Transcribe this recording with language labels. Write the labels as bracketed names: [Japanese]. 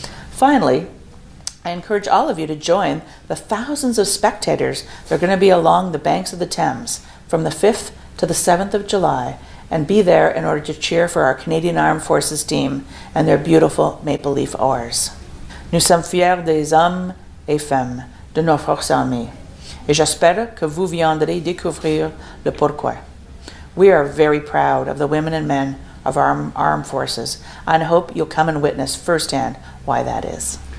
[English] Finally, I encourage all of you to join the thousands of spectators that are going to be along the banks of the Thames from the 5th to the 7th of July and be there in order to cheer for our Canadian Armed Forces team and their beautiful maple leaf oars. [French] Nous sommes fiers des hommes et femmes de nos forces armées, et j'espère que vous viendrez découvrir le pourquoi. [English] We are very proud of the women and men of our armed forces, and I hope you'll come and witness firsthand why that is.